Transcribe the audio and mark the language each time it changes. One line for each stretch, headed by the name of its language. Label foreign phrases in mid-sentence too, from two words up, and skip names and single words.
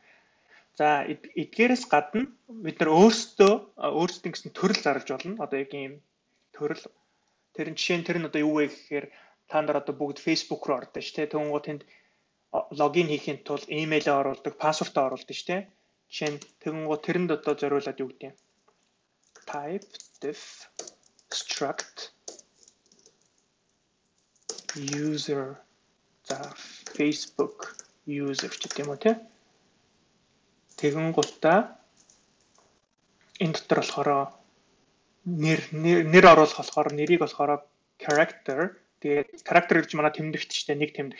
Mongolian: За эдгээрээс гадна бид нар өөрсдөө гэсэн төрөл зарлаж болно. Одоо яг ийм төрөл тэр нь жишээ нь тэр нь одоо юу вэ гэхээр та нар одоо бүгд Facebook руу ордог шүү дээ. Тэгвэл тэнд логин хийхин тулд имэйлээ оруулдаг, пассвортоо оруулдаг шүү дээ. Жишээ нь тэгэнгუთ тэрэнд одоо зориулаад юу гэдэг юм?
English: Type def struct user
Mongolian: за Facebook user гэдэг юм уу те. Тэгэнгуутаа энэ дотор болохоор нэр оруулах болохоор нэрийг болохоор character тэгээд character гэж манай тэмдэгт шүү дээ, нэг тэмдэгт.